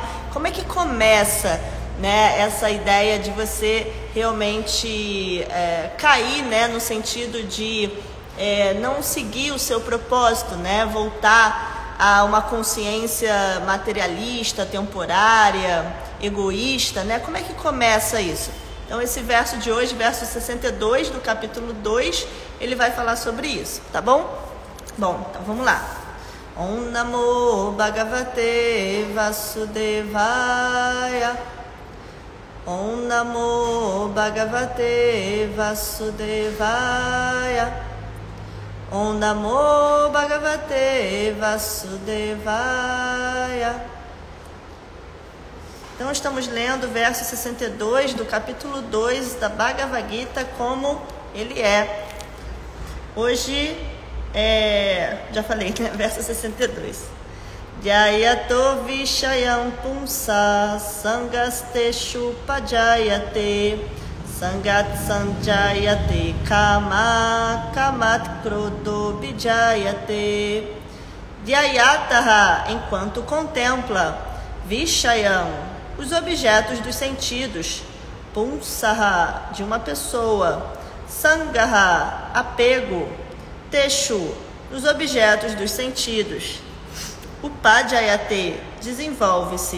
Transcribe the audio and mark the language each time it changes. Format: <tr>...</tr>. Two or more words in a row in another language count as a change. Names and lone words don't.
<pt>Como é que começa, né, essa ideia de você realmente cair, né, no sentido de não seguir o seu propósito, né, voltar a uma consciência materialista, temporária, egoísta, né? Como é que começa isso? Então esse verso de hoje, verso 62 do capítulo 2, ele vai falar sobre isso, tá bom? Bom, então vamos lá.</pt> <sa>Om Namo Bhagavate Vasudevaya. Om Namo Bhagavate Vasudevaya. Om Namo Bhagavate Vasudevaya.</sa> <pt>Então estamos lendo o verso 62 do capítulo 2 da Bhagavad Gita como ele é. Hoje, já falei, né? Verso 62.</pt> <sa>Jayato Vishayam Pumsa Sangasteshu Pajayate Sangat Sanjayate Kama Kamat Krodo Bijayate. Jayataha,</sa> <pt>enquanto contempla, Vishayam, os objetos dos sentidos, Pumsaha, de uma pessoa, Sangaha, apego, Teshu, os objetos dos sentidos. Upajayate, desenvolve-se.</pt>